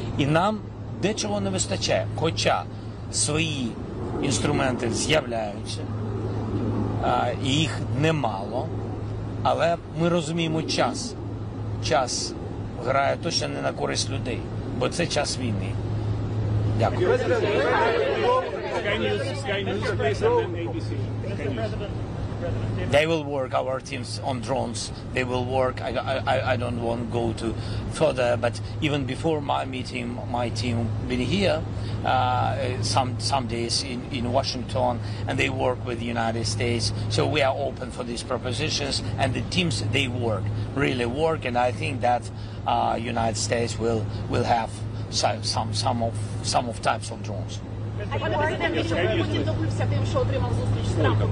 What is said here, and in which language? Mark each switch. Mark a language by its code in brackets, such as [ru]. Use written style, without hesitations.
[uk] І нам дечого не вистачає, хоча свої інструменти з'являються, і їх немало, але ми розуміємо час. Час грає точно не на користь людей, бо це час війни. Дякую. [en] Sky News, please, and then ABC. Sky News. They will work, our teams, on drones. They will work. I don't want to go to further, but even before my team been here, some days in Washington, and they work with the United States. So we are open for these propositions, and the teams, they really work, and I think that United States will have some of types of drones. [uk] Пане президенте, що Путін добився тим, що отримав зустріч з Трампом?